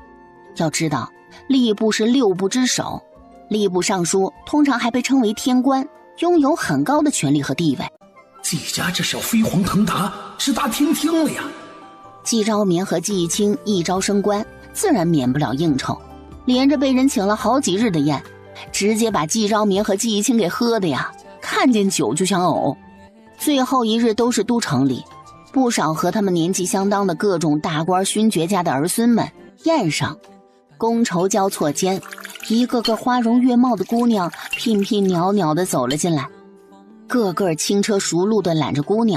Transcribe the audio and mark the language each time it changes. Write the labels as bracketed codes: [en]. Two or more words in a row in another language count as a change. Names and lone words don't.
[zh] 要知道，吏部是6部之首，吏部尚書通常還被稱為天官，擁有很高的權力和地位。季家這是要飛黃騰達，直達天聽了呀。季昭眠和季青一朝升官，自然免不了應酬，連着被人請了好幾日的宴，直接把季昭眠和季青給喝的呀，看見酒就想嘔。最後一日都是都城裡，不少和他們年紀相當的各種大官勳爵家的兒孫們宴上，觥籌交錯間，一個個花容月貌的姑娘聘聘裊裊地走了進來，個個輕車熟路地攬着姑娘。